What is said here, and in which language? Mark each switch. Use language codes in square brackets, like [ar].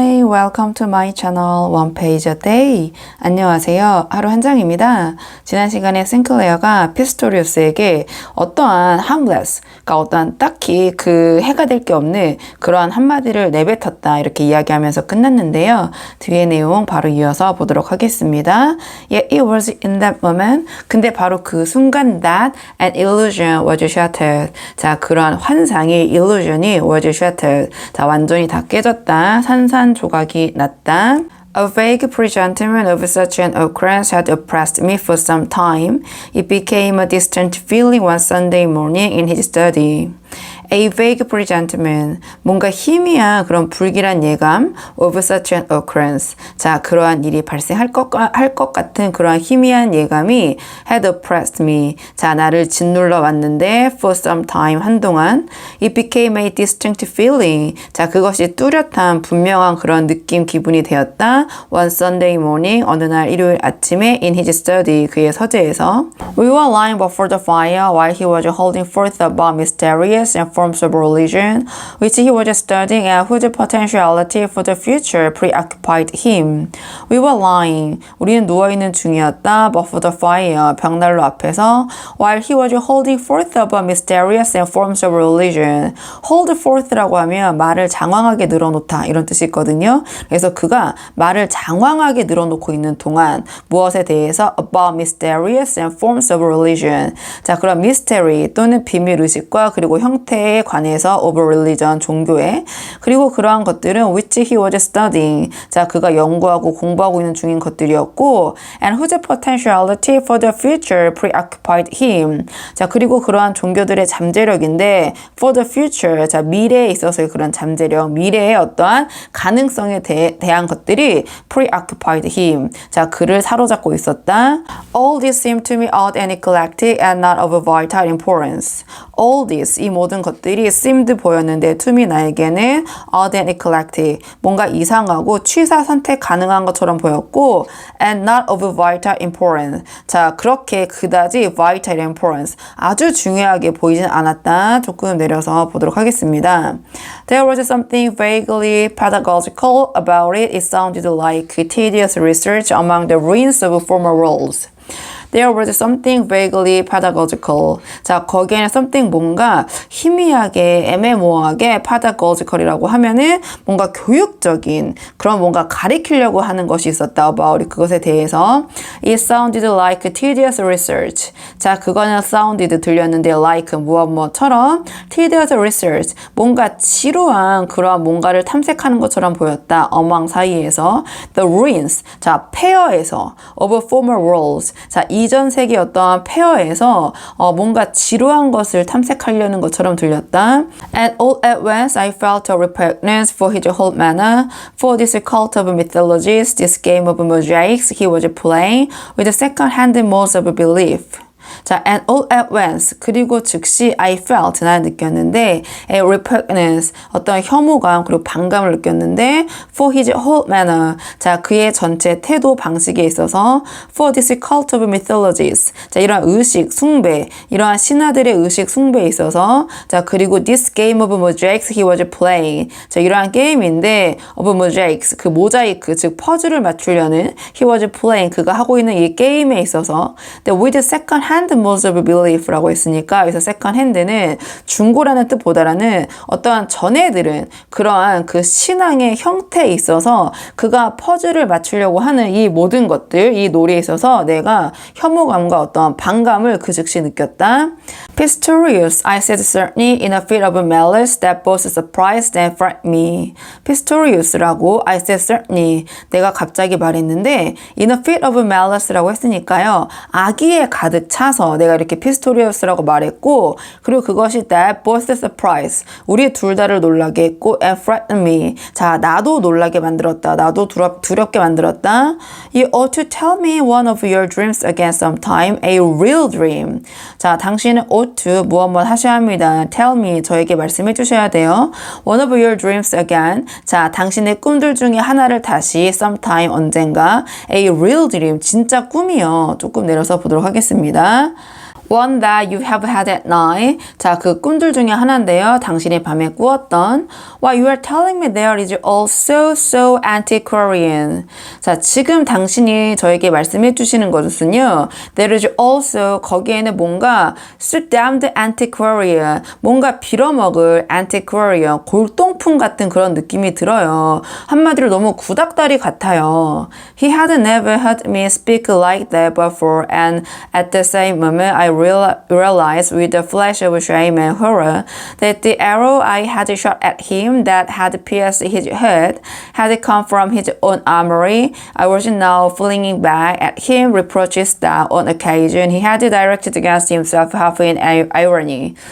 [en] welcome to my channel One Page a Day. [ko] 안녕하세요. 하루 한 장입니다. 지난 시간에 싱클레어가 피스토리우스에게 어떠한 harmless, 그러니까 어떠한 딱히 그 해가 될 게 없는 그러한 한마디를 내뱉었다 이렇게 이야기하면서 끝났는데요. 뒤에 내용 바로 이어서 보도록 하겠습니다. [en] Yeah, it was in that moment. [ko] 근데 바로 그 순간 [en] that an illusion was shattered. [ko] 자, 그러한 환상의 illusion이 [en] was shattered. [ko] 자, 완전히 다 깨졌다. 산산조각이 났다. [en] A vague presentiment of such an occurrence had oppressed me for some time. It became a distant feeling one Sunday morning in his study. A vague presentiment, [ko] 뭔가 희미한 그런 불길한 예감 [en] of such an occurrence. [ko] 자, 그러한 일이 발생할 것 같은 그러한 희미한 예감이 [en] had oppressed me. [ko] 자, 나를 짓눌러 왔는데 [en] for some time, [ko] 한동안. [en] It became a distinct feeling. [ko] 자, 그것이 뚜렷한 분명한 그런 느낌, 기분이 되었다. [en] One Sunday morning, [ko] 어느 날 일요일 아침에 [en] in his study, [ko] 그의 서재에서. [en] We were lying before the fire while he was holding forth about mysterious and forms of religion, which he was studying and whose potentiality for the future preoccupied him. We were lying. [ko] 우리는 누워있는 중이었다. [en] Before the fire. [ko] 벽난로 앞에서. [en] While he was holding forth about mysterious and forms of religion. [ko] Hold forth라고 하면 말을 장황하게 늘어놓다 이런 뜻이 있거든요. 그래서 그가 말을 장황하게 늘어놓고 있는 동안 무엇에 대해서 [en] about mysterious and forms of religion. [ko] 자, 그럼 mystery 또는 비밀의식과 그리고 형태에 관해서 [en] of religion, [ko] 종교에. 그리고 그러한 것들은 [en] which he was studying. [ko] 자, 그가 연구하고 공부하고 있는 중인 것들이었고 [en] and whose potentiality for the future preoccupied him. [ko] 자, 그리고 그러한 종교들의 잠재력인데 [en] for the future, [ko] 자, 미래에 있어서의 그런 잠재력, 미래의 어떠한 가능성에 대한 것들이 [en] preoccupied him. [ko] 자, 그를 사로잡고 있었다. [en] All this seemed to me odd and eclectic and not of vital importance. All this, [ko] 이 모든 것들이 [en] seemed [ko] 보였는데 [en] to me [ko] 나에게는 [en] odd and eclectic, [ko] 뭔가 이상하고 취사 선택 가능한 것처럼 보였고 [en] and not of vital importance. [ko] 자, 그렇게 그다지 [en] vital importance, [ko] 아주 중요하게 보이진 않았다. 조금 내려서 보도록 하겠습니다. [en] There was something vaguely pedagogical about it. It sounded like tedious research among the ruins of former worlds. There was something vaguely pedagogical. [ko] 자, 거기에는 something 뭔가 희미하게 애매모호하게 pedagogical이라고 하면은 뭔가 교육적인 그런 뭔가 가리키려고 하는 것이 있었다. [en] about it, [ko] 그것에 대해서. [en] It sounded like tedious research. [ko] 자, 그거는 sounded 들렸는데 like 무엇처럼 [en] tedious research, [ko] 뭔가 지루한 그러한 뭔가를 탐색하는 것처럼 보였다. 어망 사이에서. [en] The ruins, [ko] 자, 폐허에서 [en] of former worlds. [ko] 자, 이전 세계 어떠한 폐허에서 뭔가 지루한 것을 탐색하려는 것처럼 들렸다. [en] And all at once I felt a repugnance for his whole manner, for this cult of mythologies, this game of mosaics he was playing with the second-hand modes of belief. [ko] 자, [en] and all at once, [ko] 그리고 즉시 [en] I felt, [ko] 나는 느꼈는데 [en] a repugnance, [ko] 어떤 혐오감 그리고 반감을 느꼈는데 [en] for his whole manner, [ko] 자, 그의 전체 태도 방식에 있어서 [en] for this cult of mythologies, [ko] 자, 이러한 의식, 숭배, 이러한 신화들의 의식, 숭배에 있어서 자, 그리고 [en] this game of mosaics he was playing, [ko] 자, 이러한 게임인데 [en] of mosaics, [ko] 그 모자이크, 즉 퍼즐을 맞추려는 [en] he was playing, [ko] 그가 하고 있는 이 게임에 있어서 [en] with second hand modes of belief [ko] 라고 했으니까 여기서 second hand는 중고라는 뜻보다는 어떠한 전해들은 그러한 그 신앙의 형태에 있어서 그가 퍼즐을 맞추려고 하는 이 모든 것들, 이 놀이에 있어서 내가 혐오감과 어떠한 반감을 그 즉시 느꼈다. [en] Pistorius, I said certainly in a fit of malice that both surprised and frightened me. Pistorius라고 I said certainly, [ko] 내가 갑자기 말했는데 [en] in a fit of malice라고 했으니까요. [ko] 악의에 가득 차서 내가 이렇게 Pistorius라고 말했고, 그리고 그것이 [en] that both surprised, [ko] 우리 둘 다를 놀라게 했고 [en] and frightened me, [ko] 자, 나도 놀라게 만들었다. 나도 두렵게 만들었다. [en] You ought to tell me one of your dreams again sometime, a real dream. [ko] 자, 당신은 [en] ought to [ko] 무엇 하셔야 합니다. [en] Tell me, [ko] 저에게 말씀해 주셔야 돼요. [en] One of your dreams again. [ko] 자, 당신의 꿈들 중에 하나를 다시 sometime, 언젠가. [en] A real dream, [ko] 진짜 꿈이요. 조금 내려서 보도록 하겠습니다. [en] One that you have had at night. [ko] 자, 그 꿈들 중에 하나인데요. 당신이 밤에 꾸었던. [en] What you are telling me there is all so antiquarian. [ko] 자, 지금 당신이 저에게 말씀해 주시는 것은요. [en] There is also [ko] 거기에는 뭔가 [en] damned antiquarian. [ko] 뭔가 빌어먹을 antiquarian. 골동품 같은 그런 느낌이 들어요. 한마디로 너무 구닥다리 같아요. [en] He had never heard me speak like that before and at the same moment I realized with a flash of shame and horror that the arrow I had shot at him that had pierced his head had come from his own armory. I was now flinging back at him reproaches that on occasion he had directed against himself half in irony.